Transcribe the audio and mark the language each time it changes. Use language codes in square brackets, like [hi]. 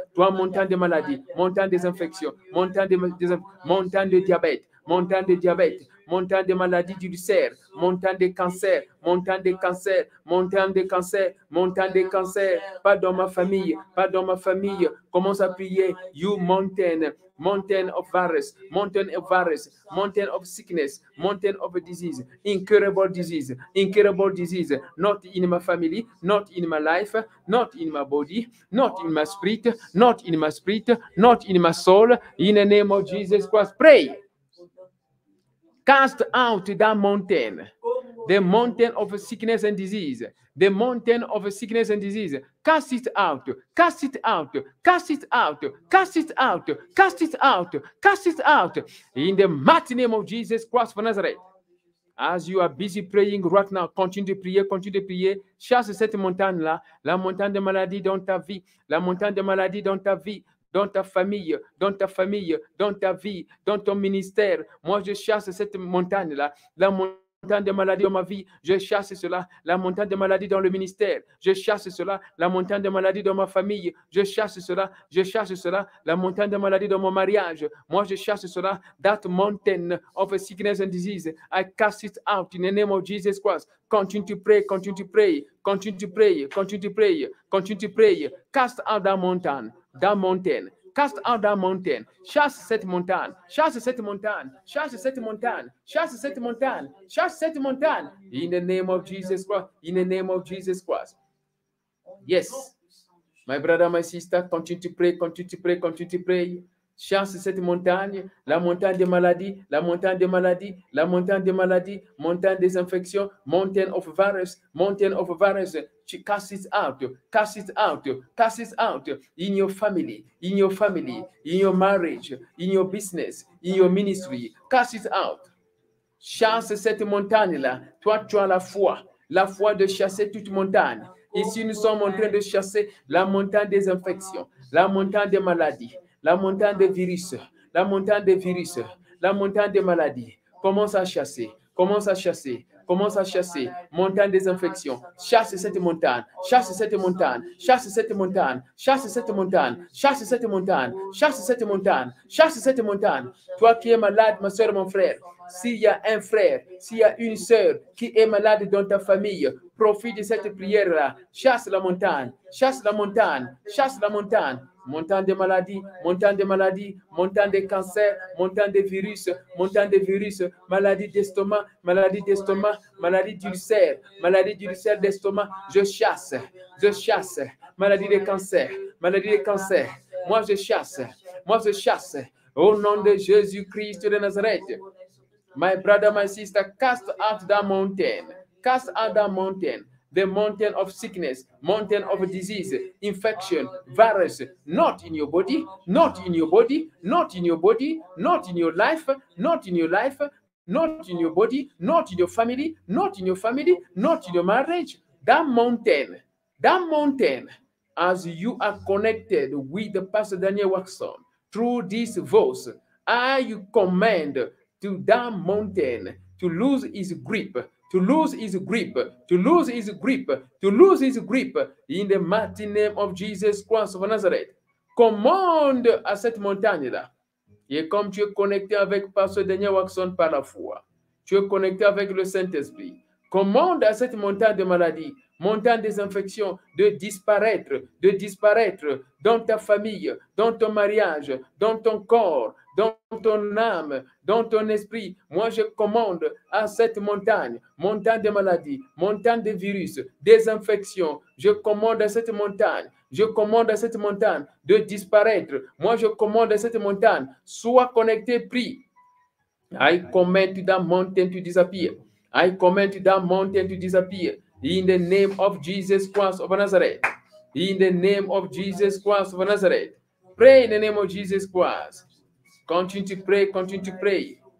[fr] Toi, montagne des maladies, montagne des infections, montagne de diabète, montagne de diabète, montagne de maladies d'ulcère, montagne de cancer, montagne de cancer, montagne de cancer, montagne de cancer, pas dans ma famille, pas dans ma famille. Commence à prier, [en] you mountain, mountain of virus, mountain of sickness, mountain of disease, incurable disease, not in my family, not in my life, not in my body, not in my spirit, not in my spirit, not in my soul. In the name of Jesus Christ, pray. Cast out that mountain, the mountain of sickness and disease, the mountain of sickness and disease. Cast it out, cast it out, cast it out, cast it out, cast it out, cast it out. In the mighty name of Jesus Christ of Nazareth. As you are busy praying right now, [fr] continue de prier. Chasse cette montagne-là, la montagne de maladie dans ta vie, la montagne de maladie dans ta vie, dans ta famille, dans ta vie, dans ton ministère. Moi, je chasse cette montagne-là, la montagne de maladie dans ma vie, je chasse cela, la montagne de maladie dans le ministère, je chasse cela, la montagne de maladie dans ma famille, je chasse cela, la montagne de maladie dans mon mariage, moi je chasse cela, [en] that mountain of sickness and disease, I cast it out in the name of Jesus Christ. Continue to pray, cast out that mountain, Cast out that mountain. [fr] Chasse cette montagne. Chasse cette montagne. Chasse cette montagne. Chasse cette montagne. Chasse cette montagne. [en] In the name of Jesus Christ. In the name of Jesus Christ. Yes. My brother, my sister, continue to pray, continue to pray, continue to pray. [fr] Chasse cette montagne, la montagne des maladies, la montagne des maladies, la montagne des maladies, montagne des infections, [en] mountain of virus, mountain of virus. Cast it out, cast it out, cast it out in your family, in your family, in your marriage, in your business, in your ministry. Cast it out. [fr] Chasse cette montagne-là. Toi, tu as la foi de chasser toute montagne. Ici, nous sommes en train de chasser la montagne des infections, la montagne des maladies, la montagne des virus, la montagne des virus, la montagne des maladies. Commence à chasser, commence à chasser, commence à chasser. Montagne des infections. Chasse cette montagne, chasse cette montagne, chasse cette montagne, chasse cette montagne, chasse cette montagne, chasse cette montagne, chasse cette montagne. Toi qui es malade, ma soeur, mon frère, s'il y a un frère, s'il y a une soeur qui est malade dans ta famille, profite de cette prière-là. Chasse la montagne, chasse la montagne, chasse la montagne. Montagne de maladies, montagne de maladies, montagne de cancer, montagne de virus, maladie d'estomac, maladie d'estomac, maladie d'ulcère, d'estomac. Je chasse, maladie de cancer, maladie de cancer. Moi je chasse. Au nom de Jésus-Christ de Nazareth. [en] My brother, my sister, cast out that mountain. Cast out that mountain. The mountain of sickness, mountain of disease, infection, virus, not in your body, not in your body, not in your body, not in your life, not in your life, not in your body, not in your family, not in your family, not in your marriage. That mountain, as you are connected with the Pastor Daniel Watson through this voice, I command to that mountain to lose its grip, to lose his grip, to lose his grip, to lose his grip in the mighty name of Jesus Christ of Nazareth. [fr] Commande à cette montagne-là. Et comme tu es connecté avec Pasteur Daniel Watson par la foi, tu es connecté avec le Saint-Esprit. Commande à cette montagne de maladie, montagne des infections, de disparaître dans ta famille, dans ton mariage, dans ton corps, dans ton âme, dans ton esprit. Moi, je commande à cette montagne de maladie, montagne de virus, des infections. Je commande à cette montagne de disparaître. Moi, je commande à cette montagne, sois connecté, prie. [en] I command to that mountain to disappear. I command to that mountain to disappear. In the name of Jesus Christ of Nazareth. In the name of Jesus Christ of Nazareth. Pray in the name of Jesus Christ. Continue to pray, continue to pray.